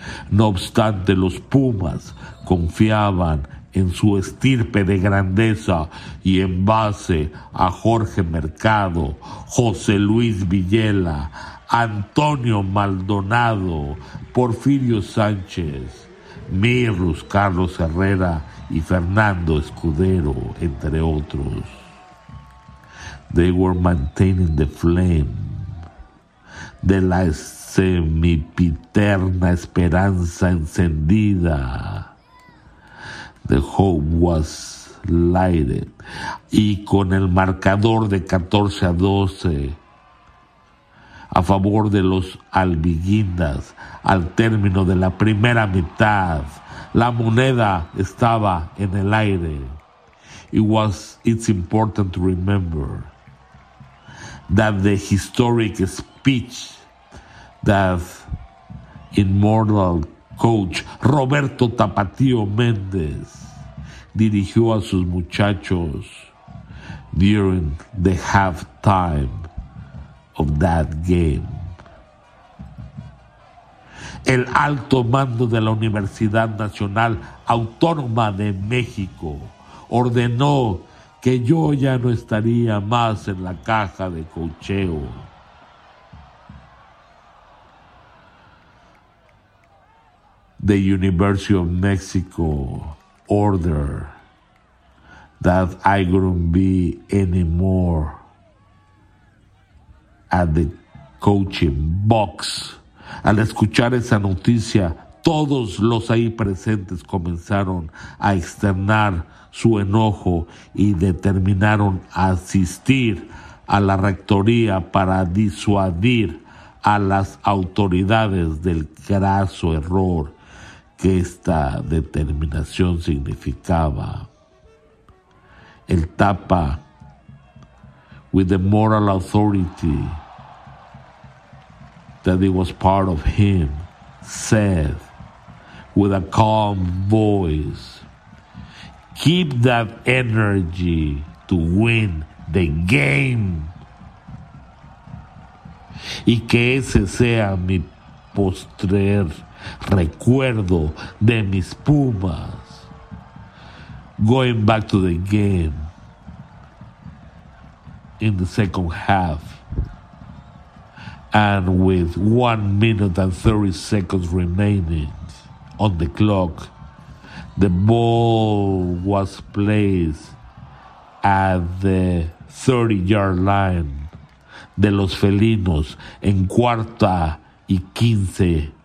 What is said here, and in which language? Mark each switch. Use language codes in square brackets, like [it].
[es] No obstante, los Pumas confiaban en su estirpe de grandeza y en base a Jorge Mercado, José Luis Villela, Antonio Maldonado, Porfirio Sánchez, Mirrus, Carlos Herrera y Fernando Escudero, entre otros. [en] They were maintaining the flame [es] de la semipiterna esperanza encendida. [en] The hope was lighted. [es] Y con el marcador de 14-12 a favor de los albiguindas, al término de la primera mitad, la moneda estaba en el aire. [en] It's important to remember that the historic speech that immortal coach Roberto Tapatío Méndez [es] dirigió a sus muchachos [en] during the halftime of that game. [es] El alto mando de la Universidad Nacional Autónoma de México ordenó que yo ya no estaría más en la caja de coacheo. [en] The University of Mexico ordered that I couldn't be anymore at the coaching box. [es] Al escuchar esa noticia, todos los ahí presentes comenzaron a externar su enojo y determinaron asistir a la rectoría para disuadir a las autoridades del graso error que esta determinación significaba. [en] El Tapa, with the moral authority that it was part of him, said with a calm voice, keep that energy to win the game. [es] Y que ese sea mi postrer recuerdo de mis Pumas. [en] Going back to the game in the second half, and with 1 minute and 30 seconds remaining on the clock, the ball was placed at the 30-yard line [es] de los Felinos en cuarta y 15.